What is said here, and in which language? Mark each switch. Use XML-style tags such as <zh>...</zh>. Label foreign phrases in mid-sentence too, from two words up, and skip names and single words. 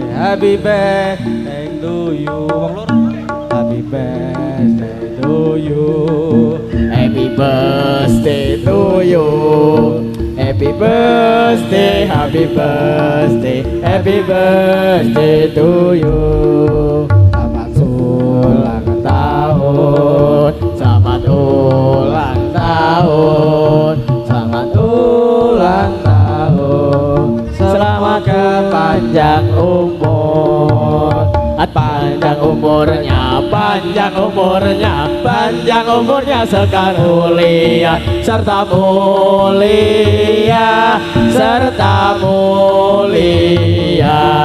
<en>happy birthday to you.</en> <jv>Wong loro.</jv> <en>Happy birthday to you. Happy birthday to you. Happy birthday, happy birthday, happy birthday to you.</en> <id>Selamat ulang tahun, selamat ulang tahun, selamat ulang tahun. Selamat panjang umur, panjang umurnya, panjang umurnya, panjang umurnya sekar mulia serta mulia serta mulia.</id>